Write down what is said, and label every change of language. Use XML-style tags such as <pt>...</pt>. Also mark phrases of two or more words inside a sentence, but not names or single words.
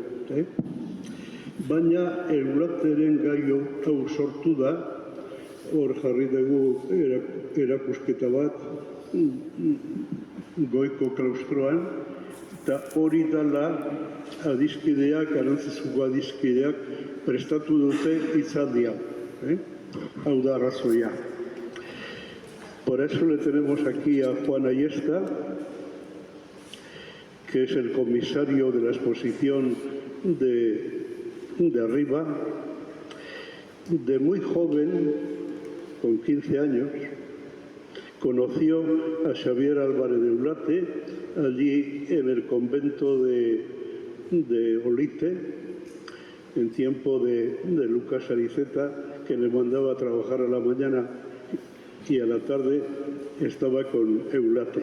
<eu>Baina Eulateren gai hau sortu da, hor jarri dugu erakusketa bat goiko klaustroan, eta hori dela adizkideak, Arantzazuko adizkideak prestatu dute hitzaldi hau. Hau da arrazoia.</eu> <es>Por eso le tenemos aquí a Juan Ayesta, que es el comisario de la exposición de arriba. De muy joven, con 15 años, conoció a Xavier Álvarez de Eulate allí en el convento de Olite, en tiempo de Lucas Ariceta, que le mandaba a trabajar a la mañana y a la tarde estaba con Eulate.</es>